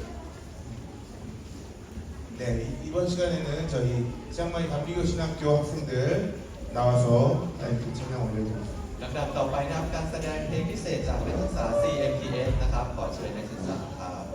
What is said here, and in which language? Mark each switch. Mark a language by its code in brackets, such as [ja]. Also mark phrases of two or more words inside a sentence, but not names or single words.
[ko] 네, 이번 시간에는 저희 짱마이 감리교 신학교 학생들 나와서 라이브 찬양 올려드립니다. [th] ลำดับต่อไปนะครับการแสดงเพลงพิเศษจากนักศึกษา CMTS นะครับขอเชิญนักศึกษาครับ